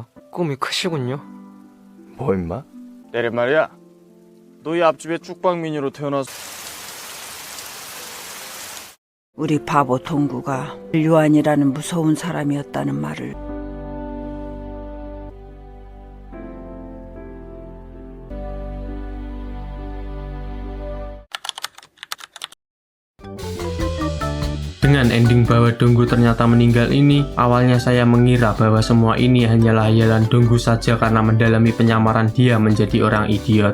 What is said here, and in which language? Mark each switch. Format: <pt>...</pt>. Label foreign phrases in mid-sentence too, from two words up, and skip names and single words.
<ko>꿈이 크시군요. 뭐 임마? 내래 말이야. 너희 앞집에 쭉방민이로 태어나서 우리 바보 동구가 유한이라는 무서운 사람이었다는 말을</ko> <id>dengan ending bahwa Donggu ternyata meninggal ini, awalnya saya mengira bahwa semua ini hanyalah hayalan Donggu saja karena mendalami penyamaran dia menjadi orang idiot.</id>